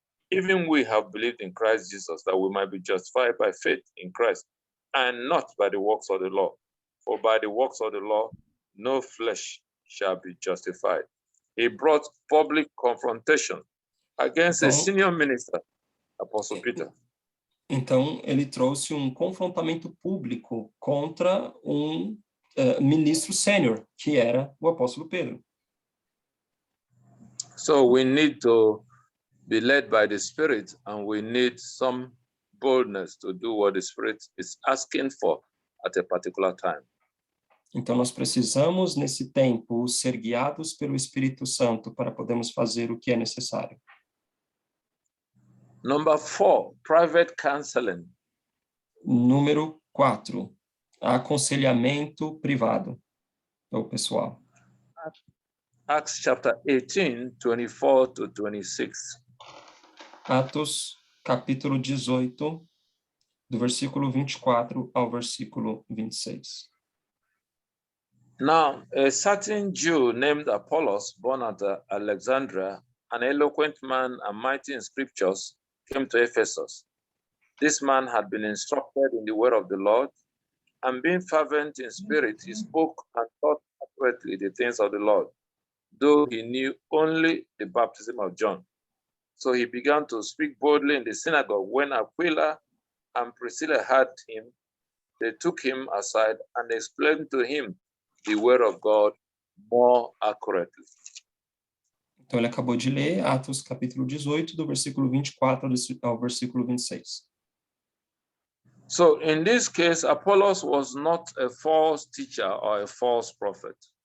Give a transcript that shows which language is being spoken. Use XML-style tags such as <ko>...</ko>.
<en>Even we have believed in Christ Jesus, that we might be justified by faith in Christ, and not by the works of the law. For by the works of the law, no flesh shall be justified. He brought public confrontation against a senior minister, Apostle Peter.</en> <pt>Então, ele trouxe confrontamento público contra ministro sênior, que era o apóstolo Pedro.</pt> <en>So we need to be led by the Spirit, and we need some boldness to do what the Spirit is asking for at a particular time.</en> <pt>Então, nós precisamos, nesse tempo, ser guiados pelo Espírito Santo para podermos fazer o que é necessário.</pt> <en>Number 4, private counseling.</en> <pt>Número 4, aconselhamento privado ou pessoal.</pt> <en>Acts chapter 18, 24 to 26.</en> <pt>Atos, capítulo 18, do versículo 24 ao versículo 26.</pt> <en>Now, a certain Jew named Apollos, born at Alexandria, an eloquent man and mighty in scriptures, came to Ephesus. This man had been instructed in the word of the Lord, and being fervent in spirit, he spoke and taught accurately the things of the Lord, though he knew only the baptism of John. So he began to speak boldly in the synagogue. When Aquila and Priscilla heard him, they took him aside and explained to him the word of God more accurately.</en> <pt>Então, ele acabou de ler Atos, capítulo 18, do versículo 24 ao versículo 26.</pt> <en>So, in this case, Apollos was not a false teacher or a false prophet.</en>